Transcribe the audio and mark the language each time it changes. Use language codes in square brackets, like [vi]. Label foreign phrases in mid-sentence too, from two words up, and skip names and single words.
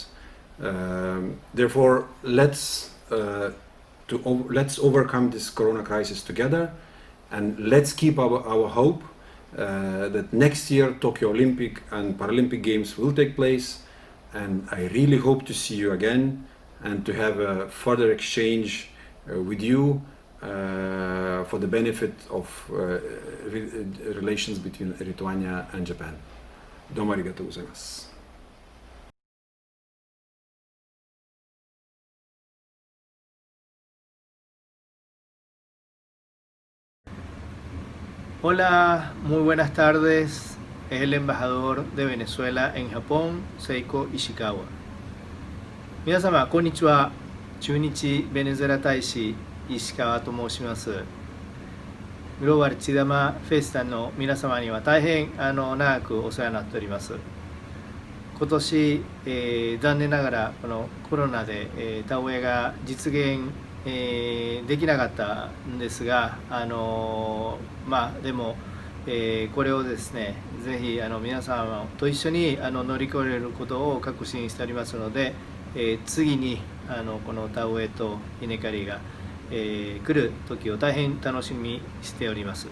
[en] Therefore, let's overcome this corona crisis together, and let's keep our hope that next year Tokyo Olympic and Paralympic Games will take place, and I really hope to see you again and to have a further exchange with you for the benefit of relations between Lithuania and Japan. [ja] どうもありがとうございます。 [es] Hola, muy buenas tardes. Es el embajador de Venezuela en Japón, Seiko Ishikawa. [ja] 皆様、こんにちは。駐日ベネズエラ大使石川と申します。グローバル地玉フェスタの皆様には大変長くお世話になっております。今年、残念ながらこのコロナで、田植えが実現、できなかったんですが、でも、これをですね、ぜひ皆様と一緒に乗り越えることを確信しておりますので、次にこの田植えと稲刈りが、来る時を大変楽しみにしております。